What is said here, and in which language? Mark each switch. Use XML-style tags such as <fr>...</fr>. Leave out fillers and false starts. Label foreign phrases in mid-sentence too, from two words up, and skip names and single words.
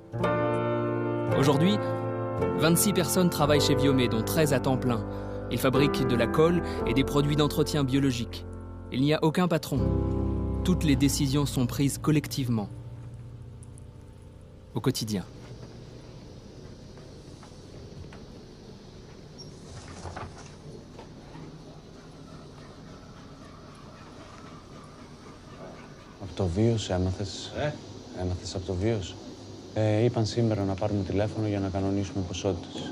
<fr>Aujourd'hui, 26 personnes travaillent chez Viomé, dont 13 à temps plein. Ils fabriquent de la colle et des produits d'entretien biologique. Il n'y a aucun patron. Toutes les décisions sont prises collectivement, au quotidien.</fr> <el>Από το βίος έμαθες, έμαθες από το βίος. Είπαν σήμερα να πάρουμε τηλέφωνο για να κανονίσουμε ποσότητες.</el>